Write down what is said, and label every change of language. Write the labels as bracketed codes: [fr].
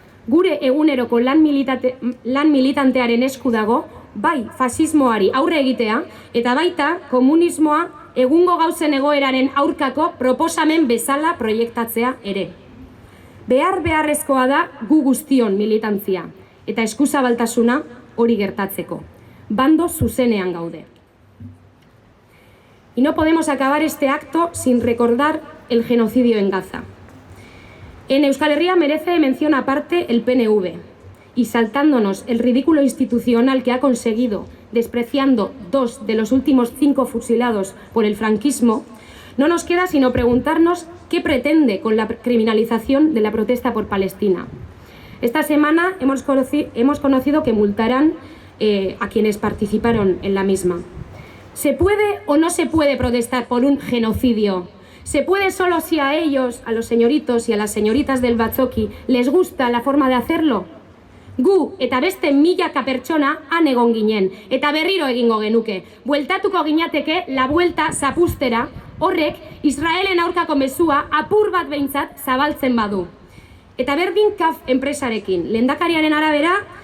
[eu] Gure eguneroko lan militantearen esku dago, bai fasismoari aurre egitea, eta baita komunismoa egungo gauzen egoeraren aurkako proposamen bezala proiektatzea ere. Beharrezkoa da gu guztion militantzia, eta eskuzabaltasuna hori gertatzeko. Bando zuzenean gaude. [es] Y no podemos acabar este acto sin recordar el genocidio en Gaza. En Euskal Herria merece mención aparte el PNV, y saltándonos el ridículo institucional que ha conseguido, despreciando 2 de los últimos 5 fusilados por el franquismo, no nos queda sino preguntarnos qué pretende con la criminalización de la protesta por Palestina. Esta semana hemos conocido que multarán a quienes participaron en la misma. ¿Se puede o no se puede protestar por un genocidio? ¿Se puede solo si a ellos, a los señoritos y a las señoritas del Batzoki, les gusta la forma de hacerlo? [eu] Gu eta beste milaka pertsona han egon ginen, eta berriro egingo genuke. Bueltatuko ginateke la buelta zapustera, horrek Israelen aurkako mezua apur bat behintzat zabaltzen badu. Eta berdin KAF enpresarekin, lehendakariaren arabera,